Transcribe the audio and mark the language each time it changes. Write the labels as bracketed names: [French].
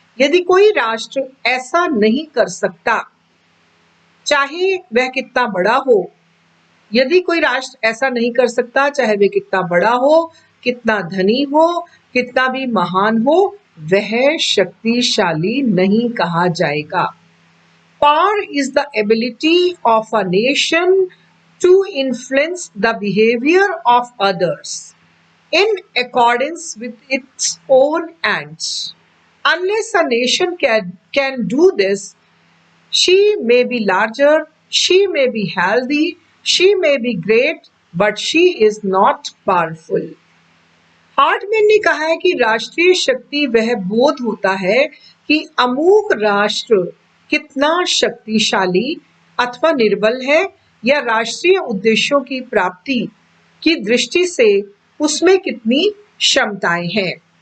[Hindi] यदि कोई राष्ट्र ऐसा नहीं कर सकता, चाहे वह कितना बड़ा हो, यदि कोई राष्ट्र ऐसा नहीं कर सकता, चाहे वह कितना बड़ा हो, कितना धनी हो, कितना भी महान हो, वह शक्तिशाली नहीं कहा जाएगा। [English] Power is the ability of a nation to influence the behavior of others in accordance with its own ends. Unless a nation can do this, she may be larger, she may be healthy, she may be great, but she is not powerful. [Hindi] Hartmann ने कहा है कि राष्ट्रीय शक्ति वह बोध होता है कि अमुक राष्ट्र कितना शक्तिशाली अथवा निर्बल है, या राष्ट्रीय उद्देश्यों की प्राप्ति की दृष्टि से उसमें कितनी क्षमताएं हैं।